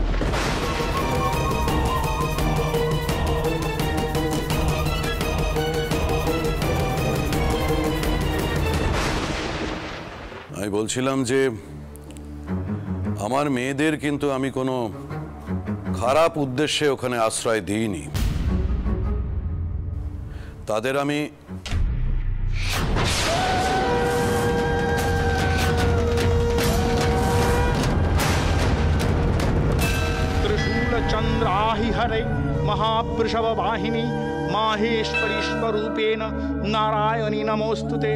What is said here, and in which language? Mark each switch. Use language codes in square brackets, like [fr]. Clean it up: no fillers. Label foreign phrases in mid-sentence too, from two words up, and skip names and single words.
[bn] আমি বলছিলাম যে আমার মেয়েদের কিন্তু আমি কোনো খারাপ উদ্দেশ্যে ওখানে আশ্রয় দিইনি। তাদের আমি [sa] चंद्राहि हरे महावृषभ वाहिनी माहेश्वरी स्वरूपेण नारायणी नमोस्तुते।